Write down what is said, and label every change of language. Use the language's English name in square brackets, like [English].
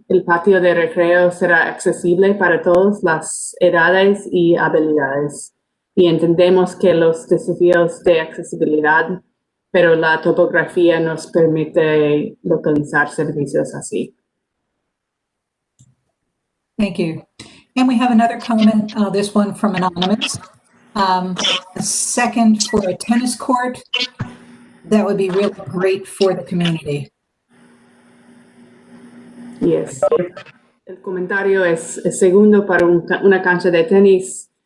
[Spanish] El patio de recreo será accesible para todas las edades y habilidades. Y entendemos que los desafíos de accesibilidad, pero la topografía nos permite localizar servicios así. [English] Thank you. And we have another comment, this one from Anonymous. A second for a tennis court, that would be really great for the community. Yes. [Spanish] El comentario es segundo para una cancha de tenis.